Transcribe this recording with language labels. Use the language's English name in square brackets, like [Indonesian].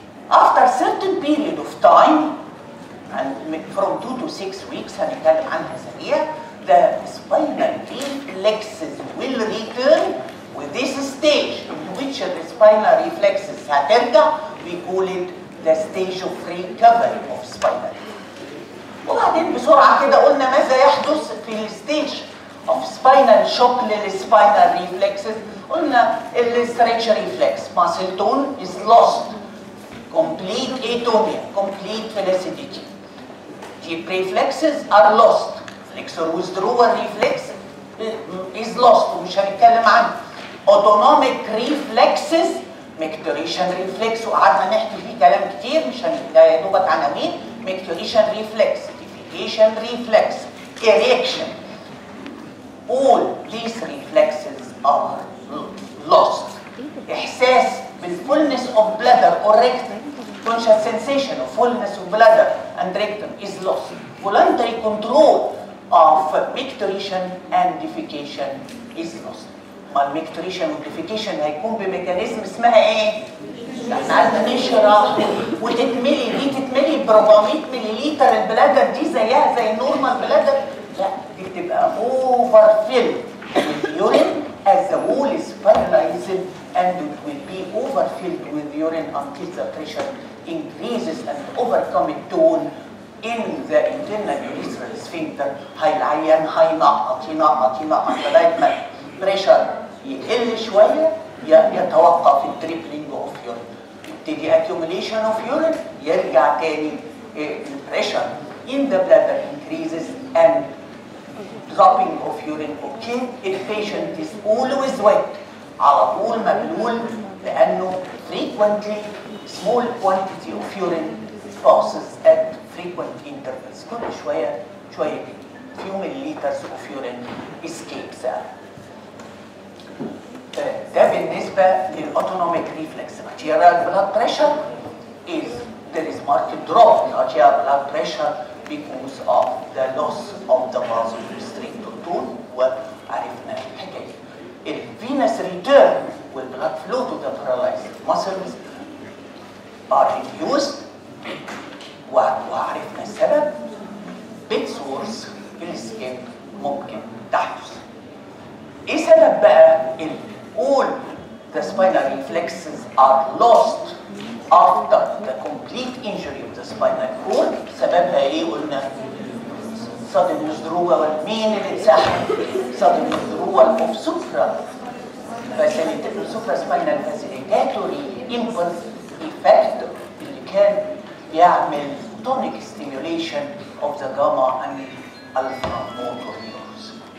[English] After a certain period of time, and from 2 to 6 weeks [Arabic] هنتكلم عنها سريع, [English] the spinal reflexes will return with this stage in which the spinal reflexes [Arabic] هترجع. [English] We call it the stage of recovery of spinal. [Arabic] وبعدين بسرعة كده قلنا ماذا يحدث في الستيج [English] of spinal shock [Arabic] للspinal reflexes. قلنا الستريتش [English] reflex muscle tone is lost, complete atonia, complete flaccidity. Deep reflexes are lost. Flexor withdrawal reflex is lost [Arabic] ومش هنتكلم عنه. [English] Autonomic reflexes, micturition reflex [Arabic] وقعدنا نحكي فيه كلام كتير مش يا دوبك عناوين. [English] Micturition reflex, defecation reflex, erection. All these reflexes are lost. [Arabic] إحساس [English] بالfullness of bladder or rectum, conscious sensation of fullness of bladder and rectum is lost. Voluntary control of micturition and defecation is lost. [Arabic] ما الميكتوريشن والديفيكيشن هيكون بميكانيزم اسمها ايه؟ احنا عايزين نشرح وتتملي دي تتملي ب 400 ملليلتر البلادر دي زيها زي النورمال بلادر؟ لا، دي بتبقى اوفر فيل [English] with urine as the wall is paralyzed and it will be overfilled with urine until the pressure increases and overcome it tone in the internal urethral sphincter. [Arabic] العيان هينقط ينقط ينقط لغايه ما البريشر يقل شويه يتوقف التريبلينج اوف يورين، يبتدي [English] accumulation of urine، [Arabic] يرجع تاني البريشر [English] in the bladder increases and dropping of urine. Okay, if patient is always wet، [Arabic] على طول مبلول، [English] لأنه frequently small quantity of urine passes at frequent intervals. [Arabic] كل شوية شوية [English] few milliliters of urine escapes. [Arabic] ده بالنسبة للأوتونوميك ريفلكس. [English] arterial blood pressure is there is marked drop in arterial blood pressure because of the loss of the vasoconstrictor tone، [Arabic] وعرفنا الحكاية. [English] الفينس return والblood flow to the paralyzed muscles are reduced، [Arabic] وعرفنا السبب. bed sores في السكين ممكن تحدث. ايه سبب بقى [English] all the spinal reflexes are lost after the complete injury of the spinal cord؟ [Arabic] سببها ايه؟ قلنا [English] sudden withdrawal. [Arabic] مين اللي اتسحب؟ [English] sudden withdrawal of supraspinal facilitatory impulse effect [Arabic] اللي كان بيعمل [English] tonic stimulation of the gamma and alpha motor neurons.